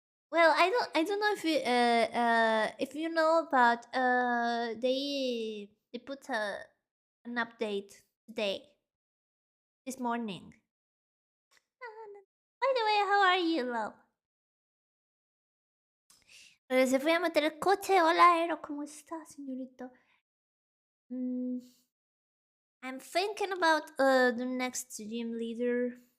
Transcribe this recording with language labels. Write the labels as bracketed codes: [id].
[en] Well, I don't know if you know, but they put an update today, this morning. By the way, how are you, love? [es] Se fue a meter el coche. Hola, Aero, ¿cómo está, señorito? [en] I'm thinking about the next gym leader.